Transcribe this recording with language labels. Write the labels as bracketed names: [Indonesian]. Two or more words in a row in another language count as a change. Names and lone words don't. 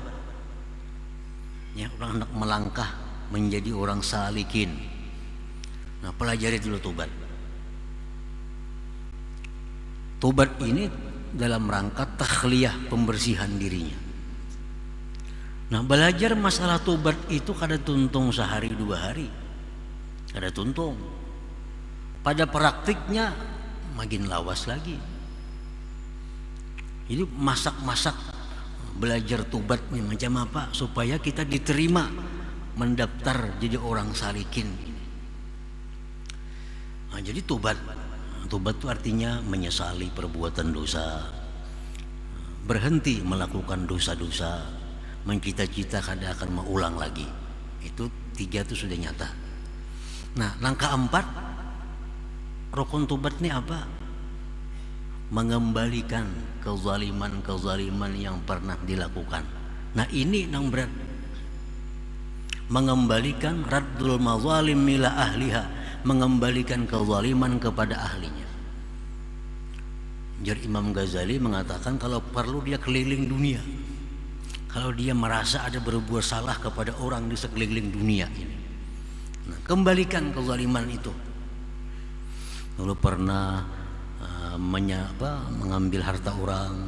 [Indonesian] Ya, orang hendak melangkah menjadi orang salikin. Nah, pelajari dulu tobat. Tobat ini dalam rangka takhliyah, pembersihan dirinya. Nah, belajar masalah tobat itu [Banjar] kada tuntung [Indonesian] sehari dua hari, [Banjar] kada tuntung. [Indonesian] Pada praktiknya makin lawas lagi. Jadi masak-masak belajar tobat nih macam apa supaya kita diterima mendaftar jadi orang salikin. Nah, jadi tobat itu artinya menyesali perbuatan dosa, berhenti melakukan dosa-dosa, mencita-cita kada akan mengulang lagi. Itu 3 itu sudah nyata. Nah, langkah 4 rukun tobat ini apa? Mengembalikan kezaliman yang pernah dilakukan. Nah, ini yang berat. Mengembalikan [Arabic] رد المظالم إلى أهلها, [Indonesian] mengembalikan kezaliman kepada ahlinya. Jar Imam Ghazali mengatakan kalau perlu dia keliling dunia, kalau dia merasa ada berbuat salah kepada orang di sekeliling dunia ini. Nah, kembalikan kezaliman itu. Dulu pernah mengambil harta orang.